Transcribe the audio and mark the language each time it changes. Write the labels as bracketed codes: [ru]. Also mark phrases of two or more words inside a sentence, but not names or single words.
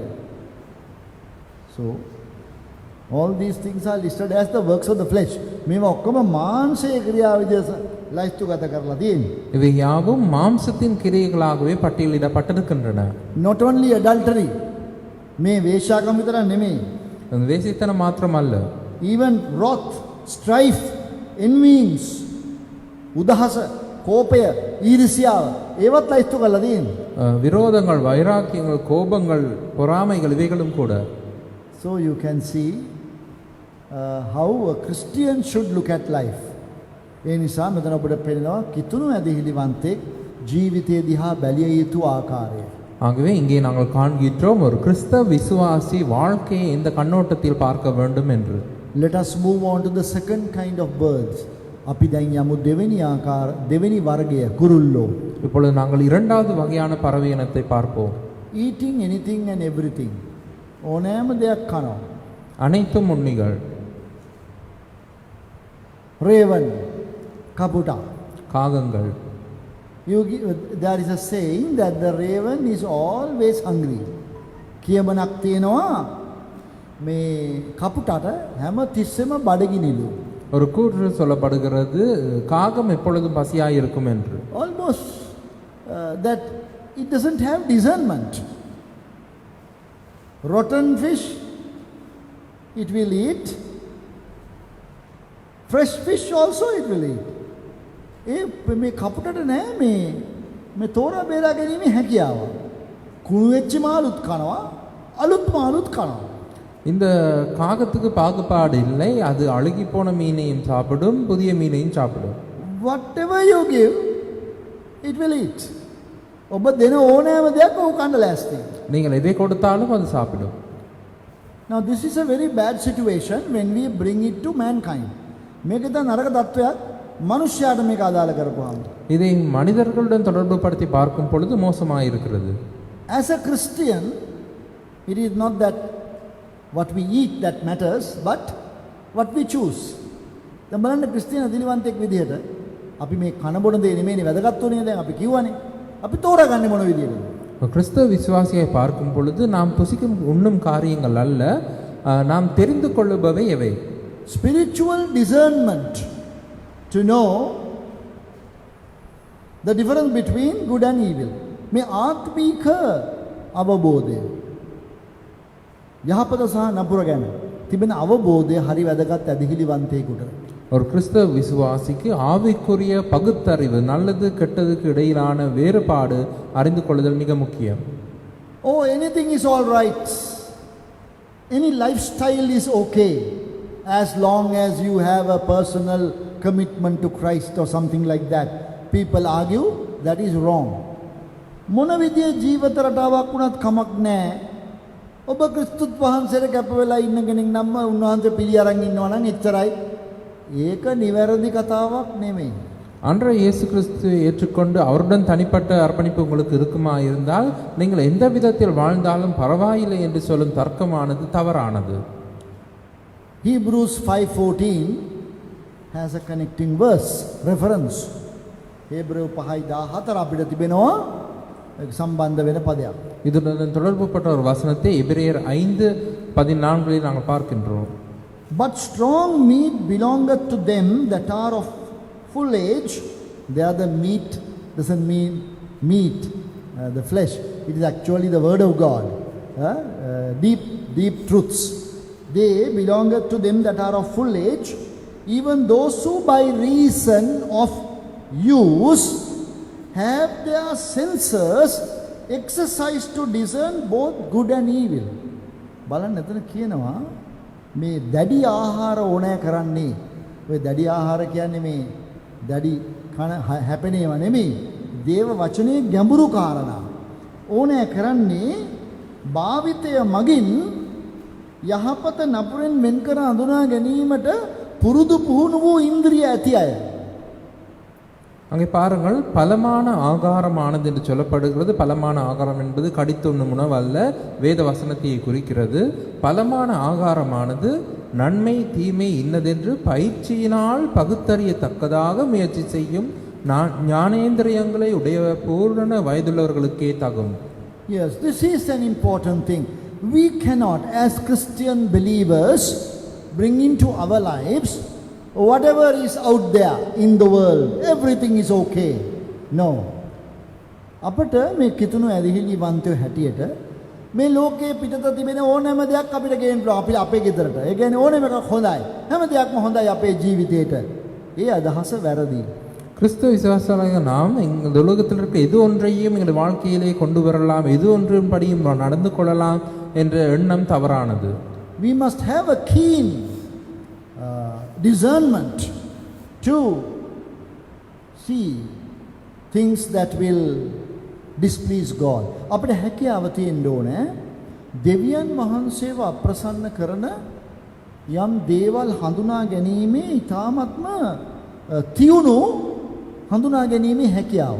[en] So all these things are listed as the works of the flesh. [si] මේවා ඔක්කොම මාංශයේ ක්‍රියා විදිහට ලයිස්තුගත කරලා තියෙන්නේ. [ta] இவை யாவும் மாம்சத்தின் கிரியைகளாகவே பட்டியலிடப்பட்டிருக்கின்றன. [en] Not only adultery. [si] මේ වේශ්‍යාකම විතරක් නෙමෙයි. [ta] அந்த வேசித்தனம் மாத்திரமல்ல, [en] even wrath, strife, envyings, [si] උදහස, කෝපය, ඊර්ෂ්‍යාව ඒවත් ලයිස්තු කරලා තියෙන්නේ. [ta] விரோதங்கள், வைராக்கியங்கள், கோபங்கள், பொறாமைகள் இவைகளும் கூட. [en] So you can see how a Christian should look at life. [si] ඒ නිසා මෙතන අපිට පේනවා කිතුණු ඇදහිලිවන්තෙක් ජීවිතය දිහා බැලිය යුතු ආකාරය. [ta] ஆகவே இங்கே நாங்கள் காண்கின்றோம் ஒரு கிறிஸ்தவ விசுவாசி வாழ்க்கையை இந்த கண்ணோட்டத்தில் பார்க்க வேண்டும் என்று. [en] Let us move on to the second kind of birds. [si] අපි දැන් යමු දෙවෙනි වර්ගය කුරුල්ලෝ. [ta] இப்பொழுது நாங்கள் இரண்டாவது வகையான பறவை இனத்தை பார்ப்போம். [en] Eating anything and everything. [si] ඕනෑම දෙයක් කනවා. [ta] அனைத்தும் உண்ணிகள். [en] Raven, kaputa. [ta] காகங்கள். [en] There is a saying that the raven is always hungry. [si] කියමනක් තියෙනවා මේ කපුටට හැම තිස්සෙම බඩගිනිලු. [ta] ஒரு கூற்று சொல்லப்படுகிறது காகம் எப்பொழுதும் பசியாய் இருக்கும் என்று. [en] Almost that it doesn't have discernment. Rotten fish it will eat. Fresh fish also it will eat. [si] මේ කපුටට නෑ මේ තෝරා බේරා ගැනීමේ හැකියාව. කුණු වෙච්ච මාළුත් කනවා, අලුත් මාළුත් කනවා. [ta] இந்த காகத்துக்கு பாகுபாடு இல்லை. அது அழுகி போன மீனையும் சாப்பிடும், புதிய மீனையும் சாப்பிடும். [en] Whatever you give it will eat. [si] ඔබ දෙන ඕනෑම දෙයක් ඔහු කන්න ලෑස්ති. [ta] நீங்கள் எதை கொடுத்தாலும் அது சாப்பிடும். [en] Now this is a very bad situation when we bring it to mankind. [si] මේක தான் නරක තත්වයක් மனுஷයාට මේක අදාළ කරපුවාම. [ta] இதை மனிதர்களுடன் தொடர்பு படுத்தி பார்க்கும் பொழுது மோசமாக இருக்கிறது. [en] As a Christian it is not that what we eat that matters but what we choose. [si] දැන් බලන්න ක්‍රිස්තියානි අදිලිවන්තෙක් විදිහට අපි මේ කන බොන දේ නෙමෙයිනේ වැදගත් උනේ. දැන් අපි කිව්වනේ අපි තෝරාගන්නේ මොන විදිහටද? [ta] கிறிஸ்தவ விசுவாசியை பார்க்கும் பொழுது நாம் புசிக்கும் உண்ணும் காரியங்கள் அல்ல, நாம் தெரிந்து கொள்ளுபவை எவை? [en] Spiritual discernment to know the difference between good and evil. [si] මේ ආත්මික අවබෝධය යහපත සහ නපුර ගැන තිබෙන අවබෝධය හරි වැදගත් ඇදහිලිවන්තයෙකුට. [ta] ஒரு கிறிஸ்தவ விசுவாசிக்கு ஆவிக்குரிய பகுத்தறிவு, நல்லது கெட்டதுக்கு இடையிலான வேறுபாடு அறிந்து கொள்ளுதல் மிக முக்கியம். [en] Oh, anything is all right. Any lifestyle is okay as long as you have a personal commitment to Christ or something like that. People argue that is wrong. [si] මොන විදියේ ජීවිත රටාවක් වුණත් කමක් නැහැ. ඔබ ක්‍රිස්තුත් වහන්සේට කැප වෙලා ඉන්න කෙනෙක් නම් උන්වහන්සේ පිළි අරන් ඉන්නවා නම් එච්චරයි. ඒක නිවැරදි කතාවක් නෙමෙයි. [ta] அன்றைய இயேசு கிறிஸ்துவை ஏற்றுக்கொண்டு அவருடன் தனிப்பட்ட அர்ப்பணிப்பு உங்களுக்கு இருக்குமா இருந்தால் நீங்கள் எந்த விதத்தில் வாழ்ந்தாலும் பரவாயில்லை என்று சொல்லும் தர்க்கமானது தவறானது. [en] Hebrews 5:14 has a connecting verse reference. [si] Hebrew 5:14 අපිට තිබෙනවා සම්බන්ධ වෙන පදයක්. [ta] இதுடன் தொடர்புபட்ட ஒரு வசனத்தை எபிரேயர் 5:14 நாங்கள் பார்க்கின்றோம். [en] But strong meat belongeth to them that are of full age. They are the meat, doesn't mean meat, the flesh. It is actually the word of God. Deep truths. They belongeth to them that are of full age, even those who by reason of use have their senses exercised to discern both good and evil. [si] බලන්න එතන කියනවා මේ දැඩි ආහාර ඕනෑ කරන්නේ. ඔය දැඩි ආහාර කියන්නේ මේ දැඩි කන හැපෙනේව නෙමෙයි. දේව වචනේ ගැඹුරු කාරණා. ඕනෑ කරන්නේ භාවිතය මගින් යහපත නපුරෙන් වෙන් කර හඳුනා ගැනීමට පුරුදු පුහුණු වූ ඉන්ද්‍රිය ඇති අය. [ta] அங்கே பாருங்கள், பலமான ஆகாரமானது என்று சொல்லப்படுகிறது. பலமான ஆகாரம் என்பது கடித்துண்ணும் உணவு அல்ல, வேத வசனத்தை குறிக்கிறது. பலமான ஆகாரமானது நன்மை தீமை இன்னதென்று பயிற்சியினால் பகுத்தறியத்தக்கதாக முயற்சி செய்யும் ஞானேந்திரியங்களை உடைய பூரண வயதுள்ளவர்களுக்கே தகும். [en] Yes, this is an important thing. We cannot, as Christian believers, bring into our lives whatever is out there in the world. Everything is okay. No. [si] අපට මේ කිතුණු ඇදහිලි වන්තයෝ හැටියට මේ ලෝකයේ පිටත තිබෙන ඕනෑම දෙයක් අපිට ගේන්න පුළුවන් අපි අපේ ගෙදරට. ඒ කියන්නේ ඕනෑම එකක් හොඳයි. හැම දෙයක්ම හොඳයි අපේ ජීවිතේට. ඒ අදහස වැරදි. [ta] கிறிஸ்துவ விசுவாசிகளாக நாம் இந்த உலகத்தில் இருக்க எது ஒன்றையும் எங்கள் வாழ்க்கையிலே கொண்டு வரலாம், எது ஒன்றின்படியும் நடந்து கொள்ளலாம் என்ற எண்ணம் தவறானது. [en] We must have a keen discernment to see things that will displease God. [si] අපිට හැකියාව තියෙන්න ඕනේ දෙවියන් වහන්සේව අප්‍රසන්න කරන යම් දේවල් හඳුනා ගැනීමේ ඊ타ත්ම තියුණු හඳුනා ගැනීමේ හැකියාව.